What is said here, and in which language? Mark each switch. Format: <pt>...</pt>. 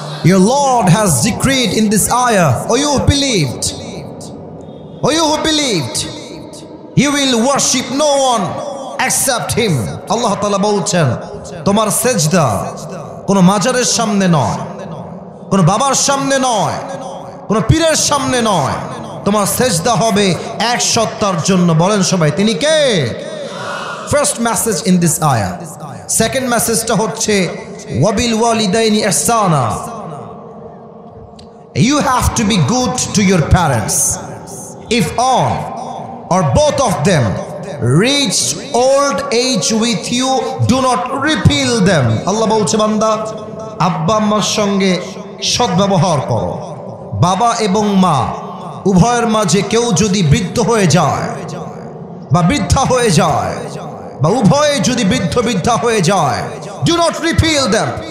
<en>Your Lord has decreed in this ayah, O you who believed, O you who believed, you will worship no one except Him.</en> <bn>Allah Ta'ala বলছেন তোমার সেজদা কোনো মাজারের সামনে নয়, কোনো বাবার সামনে নয়, কোনো পীরের সামনে নয়, তোমার সেজদা হবে এক সত্তার জন্য। বলেন সবাই তিনি কে?</bn> <en>First message in this আয়াহ। Second</en> <bn>মেসেজটা হচ্ছে</bn> <ar>ওয়াবিল ওয়ালিদাইনি ইহসানা।</ar> <en>You have to be good to your parents. If one or both of them reach old age with you, do not repel them.</en> <bn>Allah বলছে বান্দা আব্বা আম্মার সঙ্গে সদ্ব্যবহার করো। বাবা এবং মা উভয়ের মাঝে কেউ যদি বৃদ্ধ হয়ে যায় বা বৃদ্ধা হয়ে যায় বা উভয়ে যদি বৃদ্ধ বৃদ্ধা হয়ে যায়,</bn> <en>do not repel them.</en>